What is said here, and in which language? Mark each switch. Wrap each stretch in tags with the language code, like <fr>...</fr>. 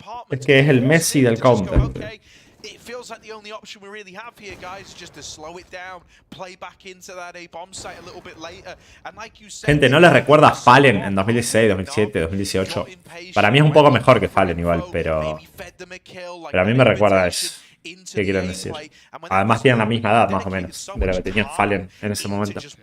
<es>Es que es el Messi del counter.</es> <en>It feels like the only option we really have here, guys, is just to slow it down, play back into that A bomb site a little bit later. And like you said,</en> <es>gente, ¿no les recuerda a Fallen en 2016, 2017, 2018? Para mí es un poco mejor que Fallen igual, pero a mí me recuerda a eso. ¿Qué quieren decir? Además tienen la misma edad, más o menos, de lo que tenía Fallen en ese momento.</es>